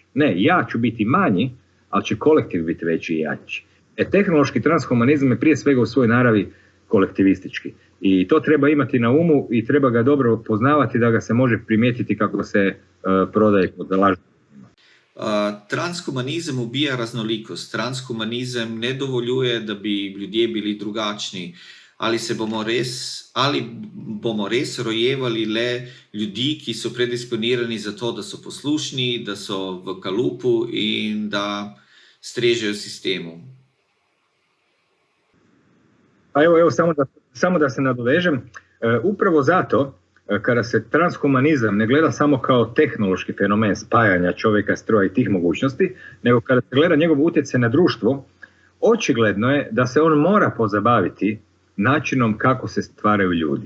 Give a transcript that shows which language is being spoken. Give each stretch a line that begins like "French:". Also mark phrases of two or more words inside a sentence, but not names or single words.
Croatian: Ne, ja ću biti manji, ali će kolektiv biti veći i jači. Tehnološki transhumanizam je prije svega u svojoj naravi kolektivistički. I to treba imati na umu i treba ga dobro poznavati da ga se može primijetiti kako se prodaje kod lažnih.
Slovenian: Transhumanizem ubija raznolikost. Transhumanizem ne dovoljuje, da bi ljudje bili drugačni. Ali bomo res rojevali le ljudi, ki so predisponirani za to, da so poslušni, da so v kalupu in da strežejo sistemu.
Croatian: Pa evo samo da se nadovežem. Upravo zato, kada se transhumanizam ne gleda samo kao tehnološki fenomen spajanja čovjeka, stroja i tih mogućnosti, nego kada se gleda njegov utjecaj na društvo, očigledno je da se on mora pozabaviti načinom kako se stvaraju ljudi.